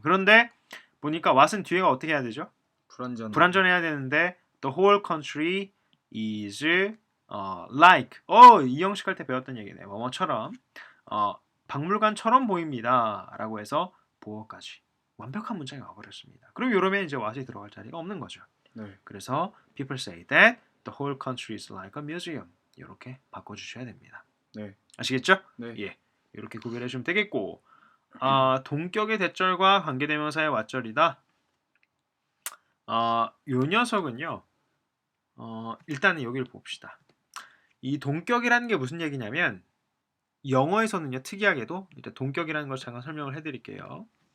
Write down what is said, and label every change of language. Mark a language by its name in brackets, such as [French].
[Korean] 그런데 보니까 what은 뒤에가 어떻게 해야 되죠? 불완전해야 되는데 [English] the whole country is like [Korean] 이 형식 할 때 배웠던 얘기네. 뭐뭐처럼 박물관처럼 보입니다 라고 해서 보어까지 완벽한 문장이 와버렸습니다. 그럼 이러면 이제 what이 들어갈 자리가 없는 거죠. 네. 그래서 [English] people say that the whole country is like a museum [Korean] 이렇게 바꿔주셔야 됩니다. 네. 아시겠죠? 네. 예, 이렇게 구별해 주면 되겠고 동격의 대절과 관계대명사의 왓절이다. 요 녀석은요. 일단은 여기를 봅시다. 이 동격이라는 게 무슨 얘기냐면 영어에서는요 특이하게도 일단 동격이라는 걸 잠깐 설명을 해드릴게요.